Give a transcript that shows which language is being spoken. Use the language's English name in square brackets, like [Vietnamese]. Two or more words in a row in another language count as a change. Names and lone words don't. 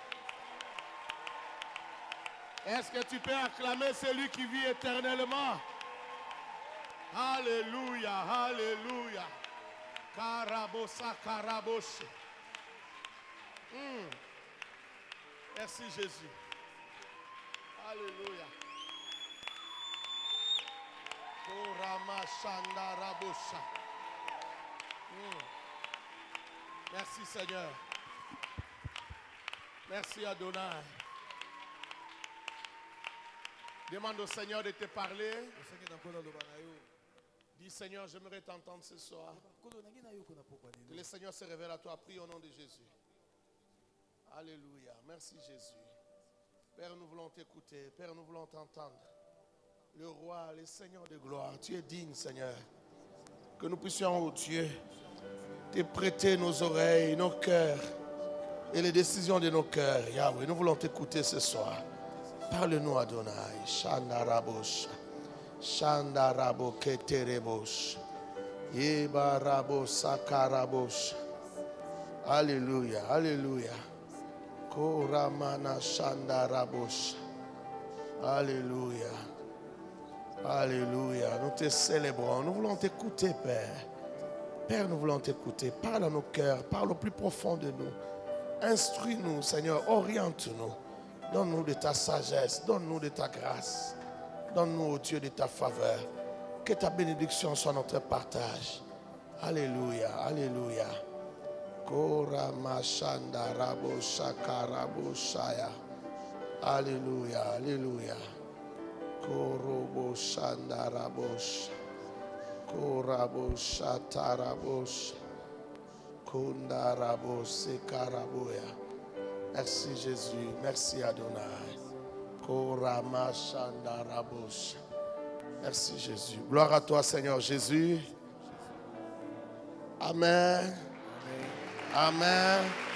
[French] Est-ce que tu peux acclamer celui qui vit éternellement? Alléluia, alléluia. Karabosa, karaboshe. Merci Jésus. Alléluia. Korama shanda rabosha. Merci Seigneur. Merci Adonai. Demande au Seigneur de te parler. Dis Seigneur, j'aimerais t'entendre ce soir. Que le Seigneur se révèle à toi. Prie au nom de Jésus. Alléluia. Merci Jésus. Père, nous voulons t'écouter. Père, nous voulons t'entendre. Le roi, le Seigneur de gloire. Tu es digne, Seigneur. Que nous puissions, oh Dieu, te prêter nos oreilles, nos cœurs et les décisions de nos cœurs. Yahweh, nous voulons t'écouter ce soir. Parle-nous, Adonai. Shandarabosh. Shandarabo keterebosh. Yebarabo sakarabosh. Alléluia, alléluia. Koramana shandarabosh. Alléluia. Alléluia. Nous te célébrons. Nous voulons t'écouter, Père. Père, nous voulons t'écouter. Parle à nos cœurs. Parle au plus profond de nous. Instruis-nous, Seigneur. Oriente-nous. Donne-nous de ta sagesse. Donne-nous de ta grâce. Donne-nous, ô Dieu, de ta faveur. Que ta bénédiction soit notre partage. Alléluia. Alléluia. Koramashanda rabo shakarabo shaya. Alléluia. Alléluia. Korobo shandarabosh. Korabo shatarabosh. Kondarabo sekaraboya. Merci Jésus. Merci Adonai. Korama shandarabosh. Merci Jésus. Gloire à toi Seigneur Jésus. Amen. Amen.